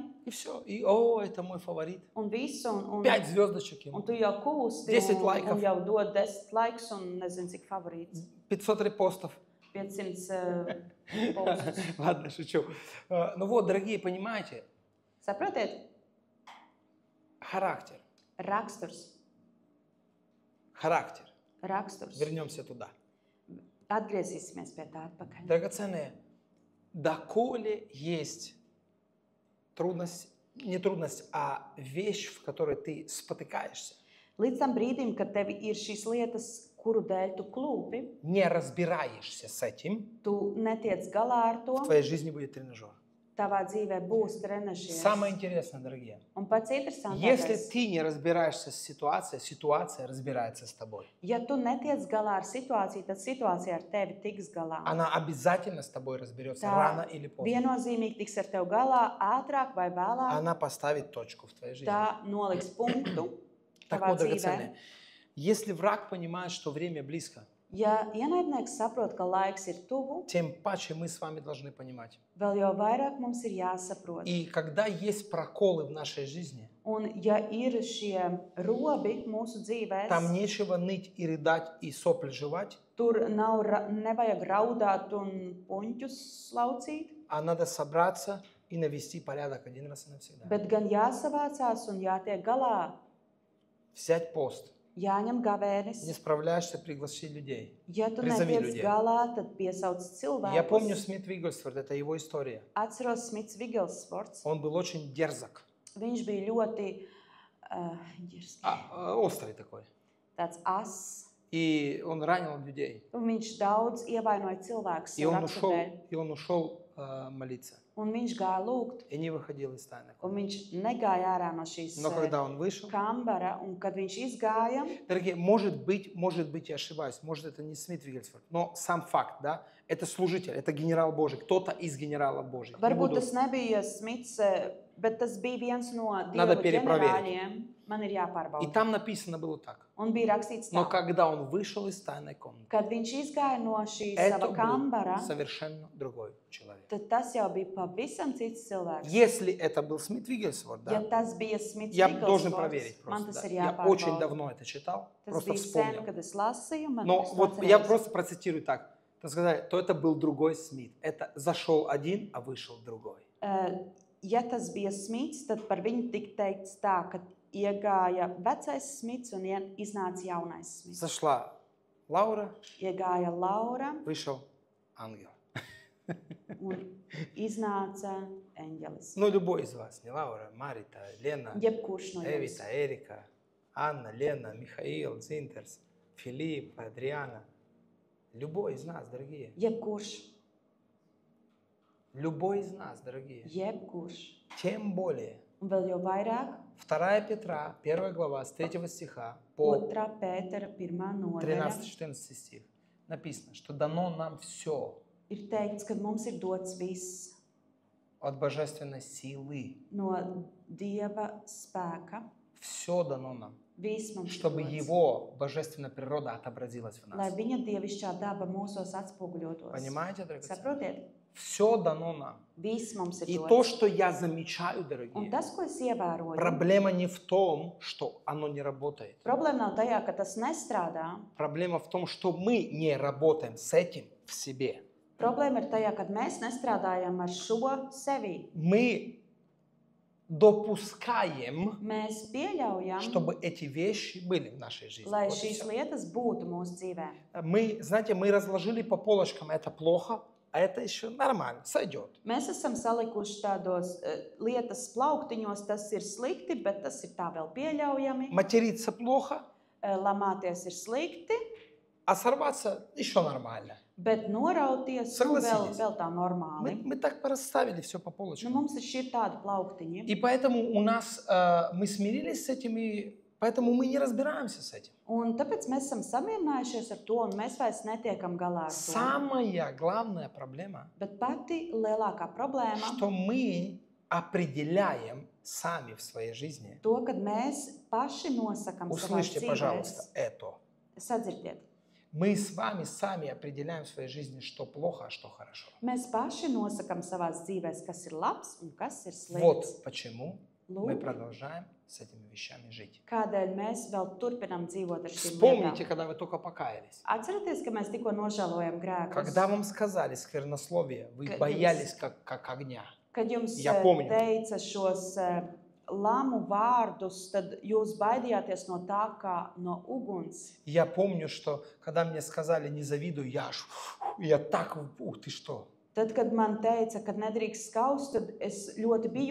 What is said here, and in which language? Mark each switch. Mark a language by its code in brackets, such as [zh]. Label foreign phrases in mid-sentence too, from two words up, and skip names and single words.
[ru] И все. И, это мой фаворит. [lv] un visu, un [ru] 5 звездочек [lv] un [ru] ему. [lv] tu jau kūsti, 10 un laikов. jau dod 10 laikus, un nezinu, cik favorīts. [ru] 500 репостов. [lv] 500 postus. [ru] Ладно, шучу. Ну вот, дорогие, понимаете, [lv] Saprotiet? [ru] характер. [lv] Raksturs. [ru] Характер. [lv] Raksturs. [ru] Вернемся туда. [lv] Atgriezīsimies pie tā atpakaļ. [ru] Драгоценные, доколе есть трудность, не трудность, а вещь, в которой ты спотыкаешься, [lv] Līdz tam brīdim, kad tev ir šīs lietas, kuru dēļ tu klūpi, [ru] не разбираешься с этим, [lv] tu netiec galā ar to, [ru] в твоей жизни будет тренажер. [lv] tavā dzīvē būs trenažieris. [ru] Самое интересное, дорогие, [lv] Un pats [ru] если [lv] interesantākais, [ru] ты не разбираешься с ситуацией, ситуация разбирается с тобой. [lv] ja tu netiec galā ar situāciju, tad situācija ar tevi tiks galā. [ru] Она обязательно с тобой разберется [lv] Tā [ru] рано или поздно. [lv] viennozīmīgi tiks ar tevi galā, ātrāk vai vēlāk. [ru] Она поставит точку в твоей жизни. [lv] Tā noliks punktu [ru] Так [lv] tavā [ru] вот, [lv] dzīvē. [ru] драгоценные, если враг понимает, что время близко, [lv] Ja ienaidnieks saprot, ka laiks ir tuvu, [ru] тем паче мы с вами должны понимать. [lv] vēl jau vairāk mums ir jāsaprot. [ru] И когда есть проколы в нашей жизни, [lv] Un ja ir šie robi mūsu dzīvēs, [ru] там нечего ныть и рыдать и сопли жевать, [lv] tur nevajag raudāt un puņķus slaucīt, [ru] а надо собраться и навести порядок один раз и навсегда. [lv] bet gan jāsavācās un jātiek galā, [ru] Взять пост. [lv] jāņem [ru] Не [lv] gavēnis. [ru] справляешься, пригласи людей. [lv] Ja tu [ru] Призови [lv] netiec [ru] людей. [lv] galā, tad piesauc [ru] Я помню [lv] cilvēkus. [ru] Смит Вигглсворт, это его история. [lv] Atceros Smits Vigelsvorts. [ru] Он был очень дерзок, [lv] Viņš bija ļoti [ru] острый такой. [lv] tāds ass. [ru] И он ранил людей. [lv] Un viņš daudz ievainoja cilvēkus. [ru] И [lv] savu [ru] он [lv] raksturu dēļ. [ru] ушел молиться. [lv] un viņš gāja lūgt, [ru] И не выходил из тайной [lv] un [ru] комнаты. [lv] viņš negāja ārā no šīs [ru] Но когда он вышел, [lv] kambara, un kad viņš izgāja, [ru] дорогие, может быть, я ошибаюсь, может, это не Смит Виггельсворт, но сам факт, да, это служитель, это генерал Божий, кто-то из генералов Божьих. Не [lv] varbūt [ru] буду- [lv] tas nebija Smits, bet tas bija viens no [ru] Надо [lv] Dieva [ru] перепроверить. [lv] ģenerāļiem. Man ir [ru] И [lv] jāpārbauda. [ru] там написано было так. [lv] Un bija rakstīts [ru] Но [lv] tā, [ru] когда он вышел из тайной комнаты, [lv] kad viņš izgāja no šī [ru] это [lv] sava kambara, [ru] был совершенно другой человек. [lv] tad tas jau bija pavisam cits cilvēks. [ru] Если это был Смит Виггельсворт, [lv] Ja [ru] да, [lv] tas bija Smits [ru] я должен [lv] Vigelsvorts, [ru] проверить [lv] man [ru] просто. [lv] tas [ru] Да. [lv] ir [ru] Я очень [lv] jāpārbauda. [ru] давно это читал, [lv] Tas [ru] просто [lv] bija sen, [ru] вспомнил. [lv] kad es lasīju, man [ru] Но [lv] es to [ru] вот я [lv] atceros. [ru] просто процитирую так. Так сказать, то это был другой Смит. Это зашел один, а вышел другой. [lv] Ja tas bija Smits, tad par viņu tika teikts tā, ka iegāja vecais Smits un iznāca jaunais Smits. [ru] Зашла Лаура, [lv] Iegāja Laura [ru] вышел ангел. [lv] un iznāca eņģelis. [ru] Ну, любой из вас. Не Лаура, Марита, Лена, [lv] Jebkurš no jums. [ru] Эвита, Эрика, Анна, Лена, Михаил, Зинтерс, Филипп, Адриана. Любой из нас, дорогие. [lv] Jebkurš. [ru] Любой из нас, дорогие. [lv] Jebkurš. [ru] Тем более. [lv] Un vēl jau vairāk, [ru] 2 Петра, 1 глава, с 3 стиха по [lv] 2. Pētera 1. nodaļa [ru] 13-14 стих написано, что дано нам все [lv] ir teikts, ka mums ir dots viss [ru] от божественной силы. [lv] no Dieva spēka. [ru] Все дано нам, [lv] Viss mums ir [ru] чтобы [lv] dots, [ru] его божественная природа отобразилась в [lv] lai [ru] нас. [lv] viņa dievišķā daba mūsos atspoguļotos. [ru] Понимаете, дорогие? [lv] Saprotiet? [ru] Все дано нам. [lv] Viss mums ir [ru] И [lv] dots. [ru] то, что я замечаю, [lv] Un [ru] дорогие, [lv] tas, ko es ievēroju, [ru] проблема не в том, что оно не работает. [lv] problēma nav tajā, ka tas nestrādā. [ru] Проблема в том, что мы не работаем с этим в себе. [lv] Problēma ir tajā, ka mēs nestrādājam ar šo sevi. [ru] Мы допускаем, [lv] Mēs pieļaujam, [ru] чтобы эти вещи были в нашей жизни. [lv] lai [ru] Вот и [lv] šīs [ru] всё. [lv] lietas būtu mūsu dzīvē. [ru] Мы, знаете, мы разложили по полочкам, это плохо, а это еще нормально, сойдет. [lv] Mēs esam salikuši tādos lietas plauktiņos, tas ir slikti, bet tas ir tā vēl pieļaujami. [ru] Материться плохо, [lv] Lamāties ir slikti, [ru] а сорваться еще нормально. [lv] bet norauties nu, vēl, [ru] Согласитесь. [lv] vēl tā normāli. [ru] Мы так расставили все по [lv] Nu, [ru] полочкам. [lv] mums ir šie tādi plauktiņi. [ru] И поэтому у нас, мы смирились с этим, и поэтому мы не разбираемся с этим. [lv] Un tāpēc mēs esam samierinājušies ar to, un mēs vairs netiekam galā ar to. [ru] Самая главная проблема, [lv] Bet pati lielākā problēma [ru] что мы определяем сами в своей жизни. [lv] to, kad mēs paši nosakam savās [ru] Услышьте, пожалуйста, [lv] dzīvēs. [ru] это. [lv] Sadzirdiet, [ru] Мы с вами сами определяем в своей жизни, что плохо, а что хорошо. [lv] mēs paši nosakam savās dzīvēs, kas ir labs un kas ir slikts. [ru] Вот почему мы [lv] Lūk, [ru] продолжаем с этими вещами жить. [lv] kādēļ mēs vēl turpinām dzīvot ar šīm [ru] Вспомните, [lv] lietām. [ru] когда вы только покаялись. [lv] Atcerieties, ka mēs tikko nožēlojam grēkus. [ru] Когда вам сказали сквернословие, вы [lv] Kad [ru] боялись как огня. [lv] Kad jums [ru] Я помню. [lv] teica šos lamu vārdus, tad jūs baidījāties no tā kā no uguns. [ru] Я помню, что когда мне сказали «не завидуй», я так, ух ты что. [lv] Tad, kad man teica, ka nedrīkst skaust, tad es ļoti bijos.